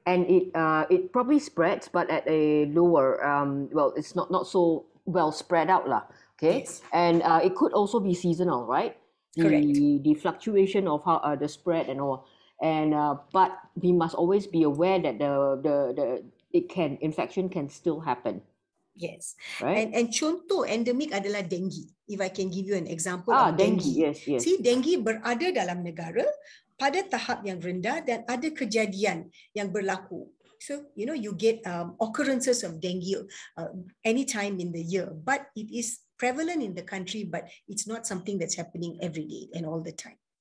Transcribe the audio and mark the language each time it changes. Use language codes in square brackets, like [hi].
[en] And it probably spreads, but at a lower, it's not so well spread out lah. Okay. Yes. And it could also be seasonal, right? Correct. The fluctuation of how the spread and all. And but we must always be aware that infection can still happen. Yes. Right. And [ms] contoh endemik adalah dengue. [en] If I can give you an example of dengue. dengue. Yes. See, [ms] dengue berada dalam negara pada tahap yang rendah dan ada kejadian yang berlaku. [en] So, you get occurrences of dengue anytime in the year, but it is prevalent in the country, but it's not something that's happening every day and all the time.